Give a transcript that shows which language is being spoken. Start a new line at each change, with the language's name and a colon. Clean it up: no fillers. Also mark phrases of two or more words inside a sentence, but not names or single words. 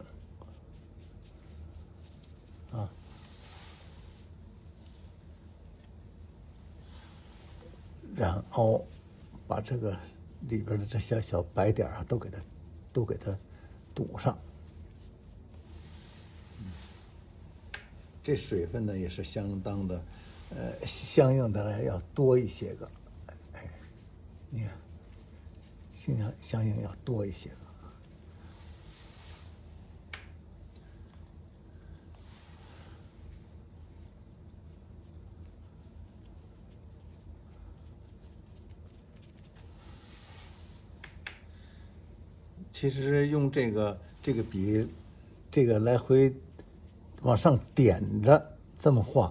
Chinese: 啊，染凹，把這個裡邊的這些小白點啊，都給它堵上。這水分呢也是相當的。相應的呢要多一些個，哎，你看，相應要多一些個。其實用這個筆，這個來回往上點着這麼畫。